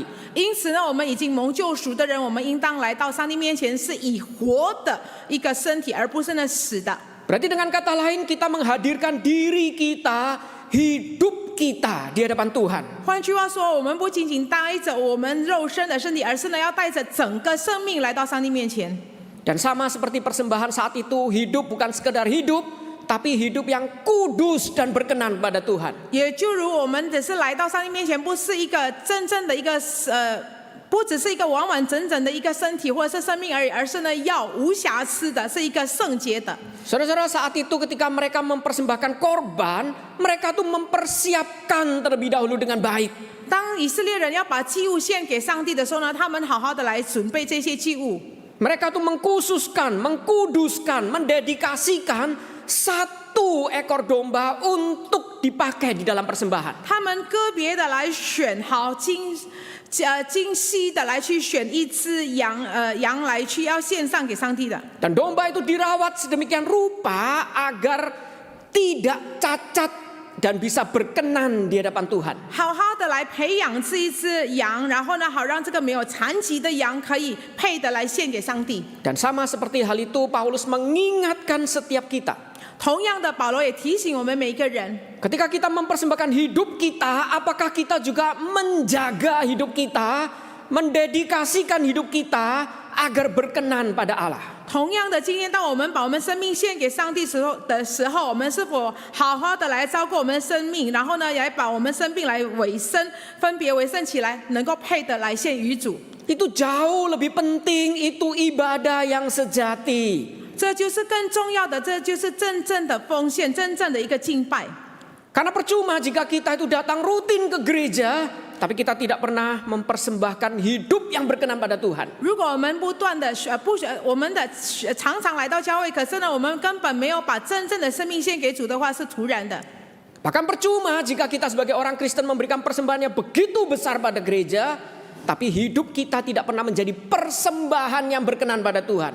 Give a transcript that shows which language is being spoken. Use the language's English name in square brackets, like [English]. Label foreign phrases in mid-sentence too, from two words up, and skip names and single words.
[Chinese] 因此呢，我们已经蒙救赎的人，我们应当来到上帝面前，是以活的一个身体，而不是那死的。 [Indonesian] Berarti dengan kata lain kita menghadirkan diri kita, hidup kita di hadapan Tuhan. [Chinese] 换句话说，我们不仅仅带着我们肉身的身体，而是呢要带着整个生命来到上帝面前。 [Indonesian] Dan sama seperti persembahan saat itu, hidup bukan sekedar hidup, tapi hidup yang kudus dan berkenan pada Tuhan. [Chinese] 也就如我们只是来到上帝面前，不是一个真正的一个不只是一个完完整整的一个身体或者是生命而已，而是呢要无瑕疵的，是一个圣洁的。 [Indonesian] Saudara-saudara, saat itu ketika mereka mempersembahkan korban, mereka tuh mempersiapkan terlebih dahulu dengan baik. [Chinese] 当以色列人要把祭物献给上帝的时候呢，他们好好的来准备这些祭物。 [Indonesian] Mereka tuh mengkhususkan, mengkuduskan, mendedikasikan satu ekor domba untuk dipakai di dalam persembahan. [Chinese] 他们个别的来选好精细的来去选一只羊来去要献上给上帝的。 [Indonesian] Dan domba itu dirawat sedemikian rupa agar tidak cacat dan bisa berkenan di hadapan Tuhan. [Chinese] 好好的来培养这一只羊，然后呢，好让这个没有残疾的羊可以配的来献给上帝。 [Indonesian] Dan sama seperti hal itu Paulus mengingatkan setiap kita. [Chinese] 同样的，保罗也提醒我们每一个人， [Indonesian] Ketika kita mempersembahkan hidup kita, apakah kita juga menjaga hidup kita, mendedikasikan hidup kita agar berkenan pada Allah? [Chinese] 同样的今天，当我们把我们生命献给上帝的时候，我们是否好好的来照顾我们的生命，然后呢，也把我们生命来分别为圣起来，能够配的来献于主。 [Indonesian] Itu jauh lebih penting, itu ibadah yang sejati. [Chinese] 这就是更重要的，这就是真正的奉献，真正的一个敬拜。 [Indonesian] Karena percuma jika kita itu datang rutin ke gereja, tapi kita tidak pernah mempersembahkan hidup yang berkenan pada Tuhan. [Chinese] 如果我们不断的我们的常常来到教会，可是呢，我们根本没有把真正的生命献给主的话，是徒然的。 [Indonesian] Bahkan percuma jika kita sebagai orang Kristen memberikan persembahan yang begitu besar pada gereja, tapi hidup kita tidak pernah menjadi persembahan yang berkenan pada Tuhan.